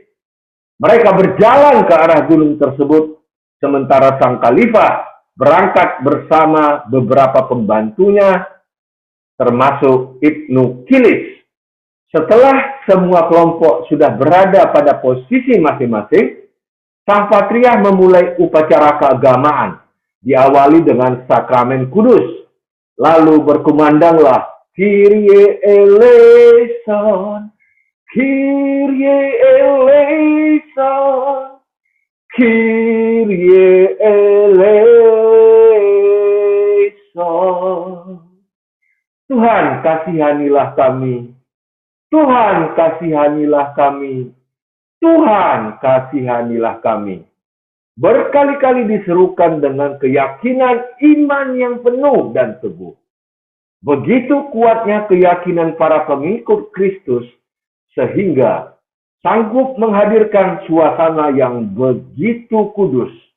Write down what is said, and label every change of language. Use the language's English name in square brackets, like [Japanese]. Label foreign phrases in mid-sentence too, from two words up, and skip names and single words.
[Indonesian] Mereka berjalan ke arah gunung tersebut, sementara sang khalifah berangkat bersama beberapa pembantunya, termasuk Ibnu Kilis. Setelah semua kelompok sudah berada pada posisi masing-masing, sang patriark memulai upacara keagamaan, diawali dengan sakramen kudus. Lalu berkumandanglah, [Greek] Κύριε ἐλέησον, Κύριε ἐλέησον, Κύριε ἐλέησον. [Indonesian] Tuhan kasihanilah kami, Tuhan kasihanilah kami, Tuhan kasihanilah kami. Berkali-kali diserukan dengan keyakinan iman yang penuh dan teguh. Begitu kuatnya keyakinan para pengikut Kristus sehingga sanggup menghadirkan suasana yang begitu kudus.